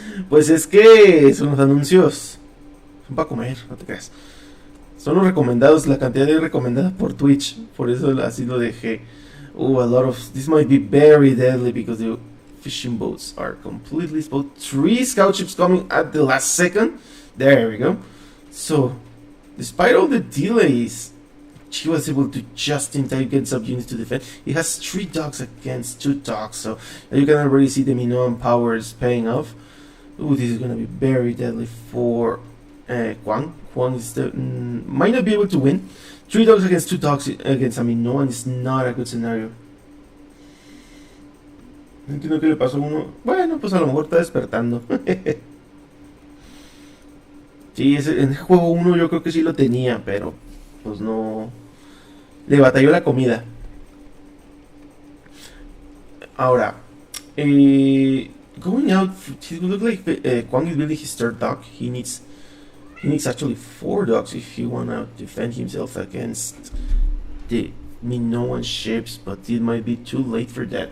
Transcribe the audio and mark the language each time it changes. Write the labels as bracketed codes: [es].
[es] Pues es que son los anuncios. Son para comer, no te creas. Son los recomendados, la cantidad de recomendadas por Twitch. Por eso así lo dejé. [en] Oh, a lot of... This might be very deadly because the fishing boats are completely spoiled. 3 scout ships coming at the last second. There we go. So, despite all the delays, she was able to just in time get subunits to defend. He has 3 dogs against 2 dogs, so you can already see the Minoan powers paying off. Ooh, this is gonna be very deadly for Quang. Quang is might not be able to win. 3 dogs against 2 dogs against a Minoan is not a good scenario. [es] No entiendo qué le pasó a uno. Bueno, pues a lo mejor está despertando. Sí, en el juego 1 yo creo que sí lo tenía, pero pues no... Le batalló la comida. Ahora, [en] going out, it would look like Quang is building his 3rd dock. He needs actually 4 docks if he wanna defend himself against the Minoan ships, but it might be too late for that.